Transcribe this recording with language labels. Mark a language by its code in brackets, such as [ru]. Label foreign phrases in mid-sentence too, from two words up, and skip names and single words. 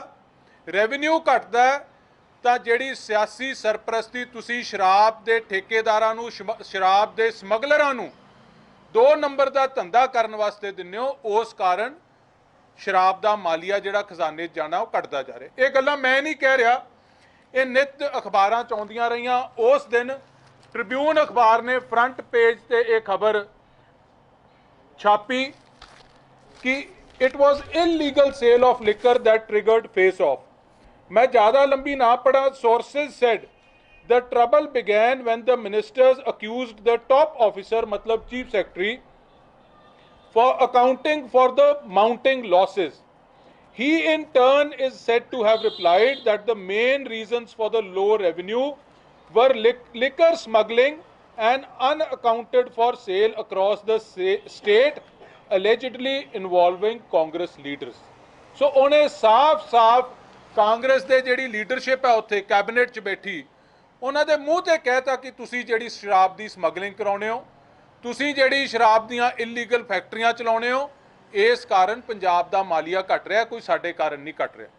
[pa] ਰੈਵਨਿਊ ਘਟਦਾ ਤਾਂ ਜਿਹੜੀ ਸਿਆਸੀ ਸਰਪ੍ਰਸਤੀ ਤੁਸੀਂ ਸ਼ਰਾਬ ਦੇ ਠੇਕੇਦਾਰਾਂ ਨੂੰ, ਸ਼ਰਾਬ ਦੇ ਸਮਗਲਰਾਂ ਨੂੰ 2 ਨੰਬਰ ਦਾ ਧੰਦਾ ਕਰਨ ਵਾਸਤੇ ਦਿੰਦੇ ਹੋ, ਉਸ ਕਾਰਨ ਸ਼ਰਾਬ ਦਾ ਮਾਲੀਆ ਜਿਹੜਾ ਖਜ਼ਾਨੇ 'ਚ ਜਾਣਾ ਉਹ ਘਟਦਾ ਜਾ ਰਿਹਾ। ਇਹ ਗੱਲਾਂ ਮੈਂ ਨਹੀਂ ਕਹਿ ਰਿਹਾ, ਇਹ ਨਿੱਤ ਅਖਬਾਰਾਂ 'ਚ ਆਉਂਦੀਆਂ ਰਹੀਆਂ। ਉਸ ਦਿਨ ਟ੍ਰਿਬਿਊਨ ਅਖਬਾਰ ਨੇ ਫਰੰਟ ਪੇਜ ਤੇ ਇਹ ਖਬਰ ਛਾਪੀ ਕਿ [en] it was illegal sale of liquor that triggered face off। [hi] मैं ज़्यादा लंबी ना पढ़ा। [en] Sources said The trouble began when the ministers accused the top officer, matlab chief secretary, for accounting for the mounting losses. He in turn is said to have replied that the main reasons for the low revenue were liquor smuggling and unaccounted for sale across the state, allegedly involving Congress leaders. [pa] So ਉਹਨੇ ਸਾਫ਼ ਕਾਂਗਰਸ ਦੇ ਜਿਹੜੀ ਲੀਡਰਸ਼ਿਪ ਹੈ ਉੱਥੇ ਕੈਬਨਿਟ 'ਚ ਬੈਠੀ ਉਹਨਾਂ ਦੇ ਮੂੰਹ ਤੇ ਕਹਿਤਾ ਕਿ ਤੁਸੀਂ ਜਿਹੜੀ ਸ਼ਰਾਬ ਦੀ ਸਮਗਲਿੰਗ ਕਰਾਉਣੇ ਹੋ, ਤੁਸੀਂ ਜਿਹੜੀ ਸ਼ਰਾਬ ਦੀਆਂ ਇਲੀਗਲ ਫੈਕਟਰੀਆਂ ਚਲਾਉਣੇ ਹੋ, ਇਸ ਕਾਰਨ ਪੰਜਾਬ ਦਾ ਮਾਲੀਆ ਘਟ ਰਿਹਾ, ਕੋਈ ਸਾਡੇ ਕਾਰਨ ਨਹੀਂ ਘਟ ਰਿਹਾ।